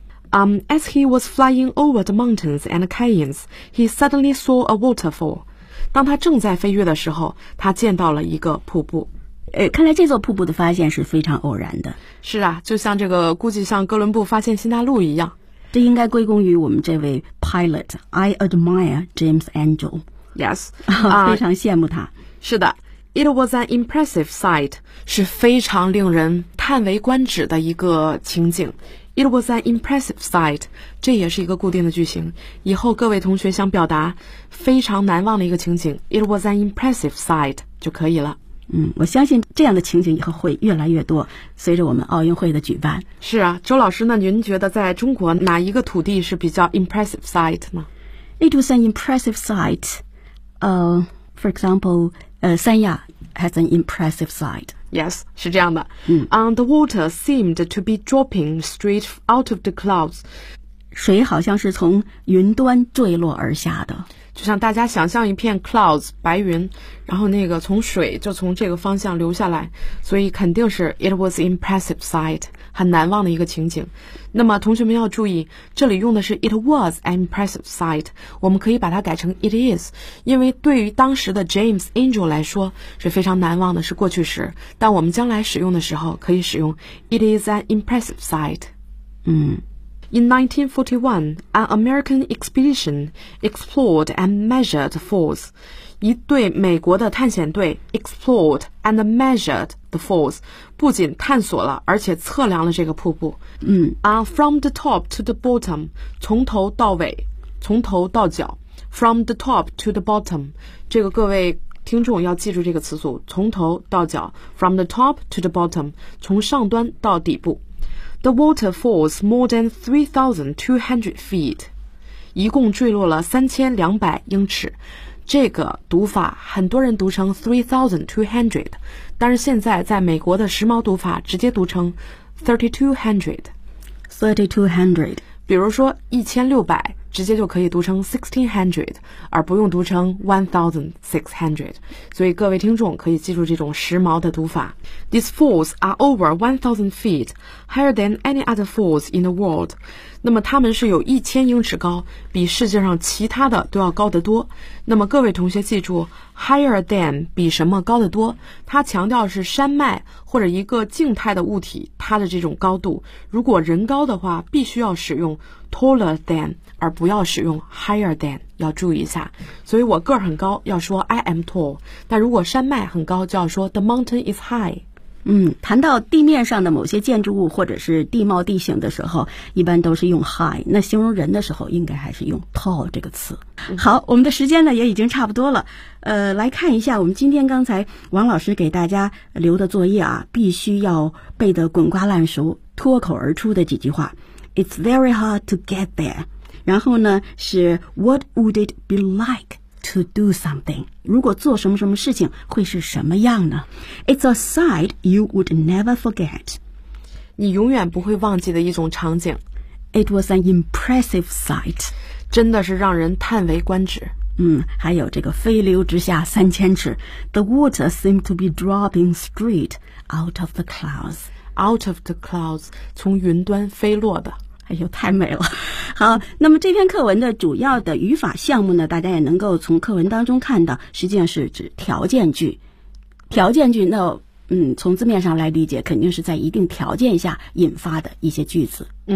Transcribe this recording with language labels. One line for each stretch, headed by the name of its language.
English: As he was flying over the mountains and canyons, he suddenly saw a waterfall。
Chinese: 当他正在飞越的时候，他见到了一个瀑布。看来这座瀑布的发现是非常偶然的。是啊，就像这个估计像哥伦布发现新大陆一样。这应该归功于我们这位 pilot，
English: I admire James Angel。 Yes，
Chinese: 非常羡慕他。是的，
English: It was an impressive sight，
Chinese: 是非常令人叹为观止的一个情景。
English: It was an impressive sight，
Chinese: 这也是一个固定的句型，以后各位同学想表达非常难忘的一个情景， It was an impressive sight 就可以了。我相信这样的情景以后会越来越多，随着我们奥运会的举办。是啊，周老师，那您觉得在中国哪一个土地是比较
English: impressive sight
Chinese: 呢？
English: It was an impressive sight. For example, 三亚 has an impressive sight.
Chinese: Yes, 是这样的。
English: The water seemed to be dropping straight out of the clouds.
Chinese: 水好像是从云端坠落而下的。就像大家想象一片 clouds 白云，然后那个从水就从这个方向流下来，所以肯定是
English: it was impressive sight，
Chinese: 很难忘的一个情景。那么同学们要注意，这里用的是
English: it was an impressive sight，
Chinese: 我们可以把它改成
English: it is，
Chinese: 因为对于当时的 James Angel 来说是非常难忘的，是过去时，但我们将来使用的时候可以使用
English: it is an impressive sight。 In 1941, an American expedition explored and measured falls.
Chinese: 一队美国的探险队
English: explored and measured the falls.
Chinese: 不仅探索了，而且测量了这个瀑布。
English: From the top to the bottom,
Chinese: 从头到尾，从头到脚。
English: From the top to the bottom,
Chinese: 这个各位听众要记住这个词组，从头到脚。
English: From the top to the bottom,
Chinese: 从上端到底部。
English: The water falls more than 3,200 feet.
Chinese: 一共坠落了3200英尺。这个读法很多人读成 3,200， 但是现在在美国的时髦读法直接读成 3,200。比如说1600，直接就可以读成 1,600， 而不用读成 1,600。所以各位听众可以记住这种时髦的读法。
English: These falls are over 1,000 feet, higher than any other falls in the world.
Chinese: 那么它们是有1000英尺高，比世界上其他的都要高得多。那么各位同学记住 ，
English: higher than
Chinese: 比什么高得多？它强调是山脉或者一个静态的物体它的这种高度。如果人高的话，必须要使用
English: taller than。
Chinese: 而不要使用
English: higher than，
Chinese: 要注意一下。所以我个儿很高要说
English: I am tall，
Chinese: 但如果山脉很高就要说
English: the mountain is high。
Chinese: 谈到地面上的某些建筑物或者是地貌地形的时候，一般都是用 high， 那形容人的时候应该还是用 tall 这个词。好，我们的时间呢也已经差不多了，来看一下我们今天刚才王老师给大家留的作业啊，必须要背得滚瓜烂熟脱口而出的几句话。
English: It's very hard to get there，
Chinese: 然后呢是
English: What would it be like to do something?
Chinese: 如果做什么什么事情会是什么样呢？
English: It's a sight you would never forget.
Chinese: 你永远不会忘记的一种场景。
English: It was an impressive sight.
Chinese: 真的是让人叹为观止。还有这个飞流直下3000尺。
English: The water seemed to be dropping straight out of the clouds. Out of the clouds,
Chinese: 从云端飞落的。哎呦，太美了。好，那么这篇课文的主要的语法项目呢，大家也能够从课文当中看到，实际上是指条件句。条件句，那从字面上来理解，肯定是在一定条件下引发的一些句子。